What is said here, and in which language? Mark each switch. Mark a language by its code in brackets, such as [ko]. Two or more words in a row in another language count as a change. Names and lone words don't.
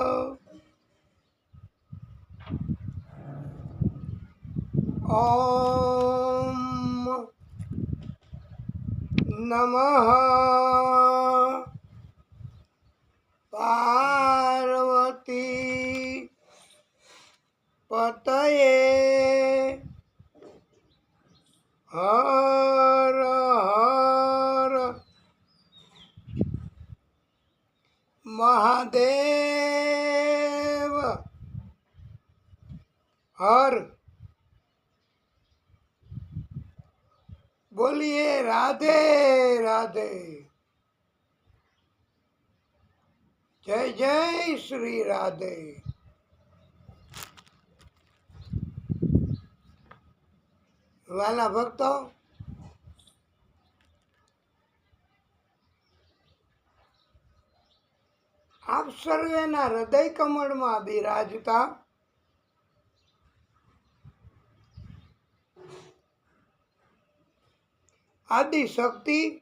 [sa] ओम नमः पार्वती पतये [hi] हर हर महादेव हर। बोलिए राधे राधे। जय जय श्री राधे। [gu] વાલા ભક્તો, આપ સર્વેના હૃદય કમળમાં બિરાજતા આદિશક્તિ.